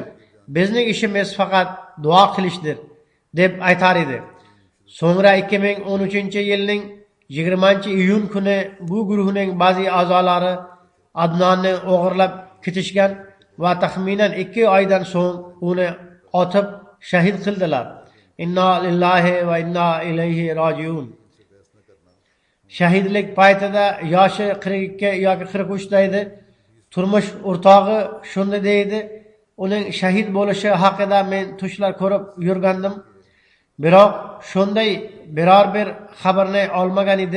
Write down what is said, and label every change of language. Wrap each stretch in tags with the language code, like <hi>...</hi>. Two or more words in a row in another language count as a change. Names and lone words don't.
<uz>Bizning ishimiz faqat duo qilishdir" deb aytar edi. So'ngra 2013-yilning 20-iyun kuni bu guruhning ba'zi a'zolari Adnonni o'g'irlab ketishgan va taxminan 2 oydan so'ng uni otib shahid qildilar.</uz> <ar>إنا لله وإنا إليه راجعون.</ar> <uz>Shahidlik paytida yoshi 42 yoki 43 edi. Turmush o'rtog'i shunday deydi: "Uning shahid bo'lishi haqida men tushlar ko'rib yurgandim. Biroq shunday biror bir xabarni olmagan edik.</uz>